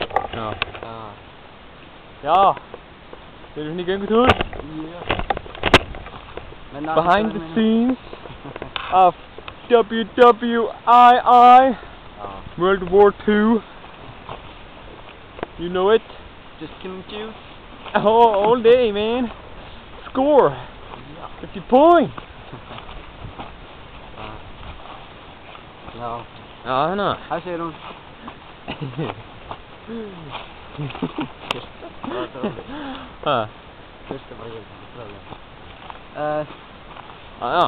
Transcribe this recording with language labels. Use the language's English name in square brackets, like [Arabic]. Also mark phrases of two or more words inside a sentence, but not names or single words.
[Icelandic] Já. Já. Þeir eru hérna í göngutúr. [English] Behind the scenes of WWII World War II. You know it? Just killing Jews? Oh, all day, man. Score. 50 points. [Icelandic] Já. Já, hérna. Hæ, segir hún. Hæ? Fyrstu bara ég, tröðlega. Já.